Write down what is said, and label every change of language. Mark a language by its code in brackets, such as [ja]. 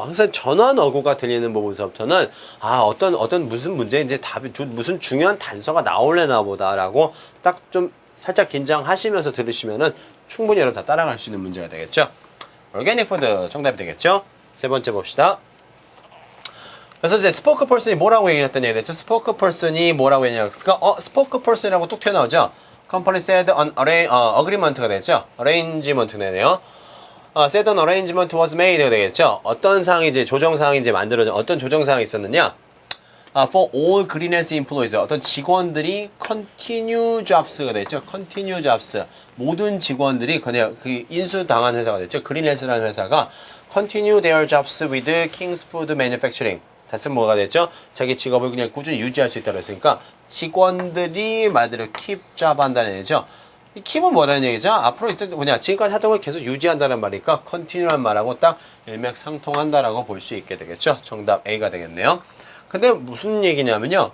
[ko] 항상 전환어구가 들리는 부분서부터는 어떤 무슨 문제 이제 답이 무슨 중요한 단서가 나올래나 보다라고 딱 좀 살짝 긴장하시면서 들으시면은 충분히 여러분 다 따라갈 수 있는 문제가 되겠죠. 오르게닉 푸드 정답이 되겠죠? 세 번째 봅시다. 그래서 이제 스포크 퍼슨이 뭐라고 얘기했던 얘기 됐죠? 스포크 퍼슨이 뭐라고 했냐니까 스포크 퍼슨이라고 뚝 튀어나오죠? [en] Company said an agreement가 [ko] 되겠죠? [en] arrangement네요. said an arrangement was made가 [ko] 되겠죠? 어떤 사항이 이제 조정사항이 이제 만들어져 어떤 조정사항이 있었느냐? [en] For all Greenhouse employees [ko] 어떤 직원들이 [en] continue jobs가 됐죠. continue jobs [ko] 모든 직원들이 그냥 그 인수당한 회사가 됐죠. 그린헬스라는 회사가 [en] continue their jobs with King's Food Manufacturing. [ko] 다시 뭐가 됐죠? 자기 직업을 그냥 꾸준히 유지할 수 있다고 했으니까 직원들이 말대로 [en] keep job [ko] 한다는 얘기죠. 이 keep은 뭐라는 얘기죠? 앞으로 일단 뭐냐 지금까지 하던 걸 계속 유지한다는 말이니까 continue란 말하고 딱 일맥상통한다라고 볼 수 있게 되겠죠. 정답 A가 되겠네요. 근데 무슨 얘기냐면요.